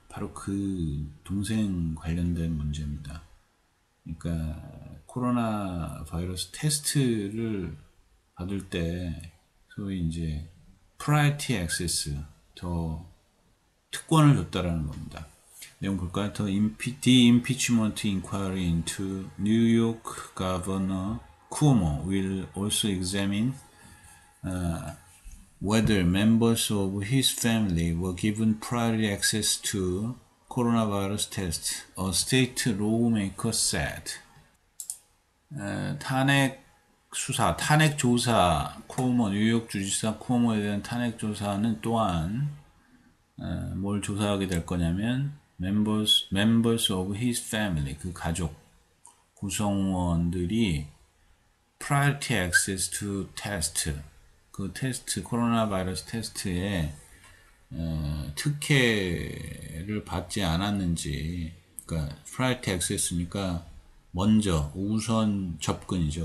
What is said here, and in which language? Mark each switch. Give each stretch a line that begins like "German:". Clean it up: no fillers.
Korean: 바로 그 동생 관련된 문제입니다. 그러니까 코로나 바이러스 테스트를 받을 때 소위 이제 프라이어티 액세스, 더 특권을 줬다라는 겁니다. 내용 볼까요?
English: The impeachment inquiry into New York Governor Cuomo will also examine whether members of his family were given priority access to coronavirus tests, a state lawmaker said.
Korean: 탄핵 조사, 뉴욕 주지사 쿠오모에 대한 탄핵 조사는 또한 뭘 조사하게 될 거냐면
English: members of his family,
Korean: 그 가족 구성원들이
English: priority access to test,
Korean: 그 테스트, 코로나 바이러스 테스트에 특혜를 받지 않았는지, 그러니까
English: priority access
Korean: 니까 먼저 우선 접근이죠.